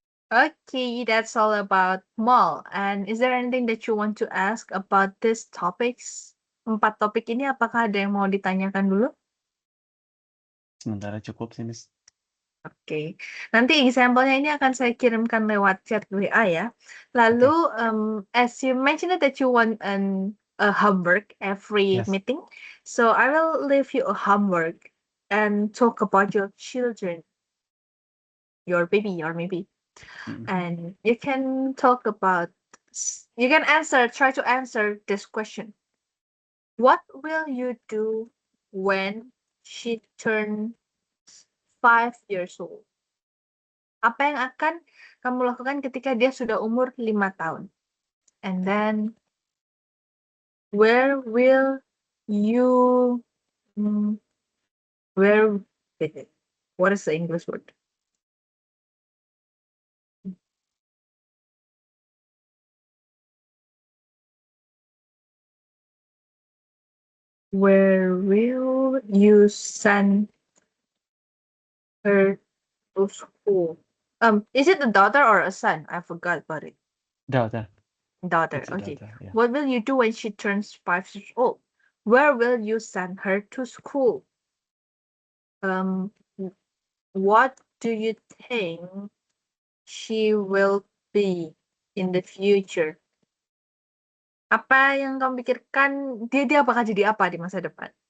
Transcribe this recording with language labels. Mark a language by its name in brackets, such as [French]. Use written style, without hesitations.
[English] Okay, that's all about mall. And is there anything that you want to ask about these topics? [Indonesian] 4 topik ini apakah ada yang mau ditanyakan dulu? Sementara cukup sih, Miss. Oke. Nanti example-nya ini akan saya kirimkan lewat chat WA ya. [English] Lalu, as you mentioned that you want a homework every Yes. meeting, so I will leave you a homework and talk about your children, your baby or maybe. And you can talk about, you can try to answer this question. What will you do when she turns 5 years old? [Indonesian] Apa yang akan kamu lakukan ketika dia sudah umur 5 tahun? [English] And then, where will you, what is the English word? Where will you send her to school? Is it a daughter or a son? I forgot about it. Daughter. Daughter. It's a Okay. daughter, yeah. What will you do when she turns 5 years old? Where will you send her to school? What do you think she will be in the future? [Indonesian] Apa yang kamu pikirkan dia bakal jadi apa di masa depan?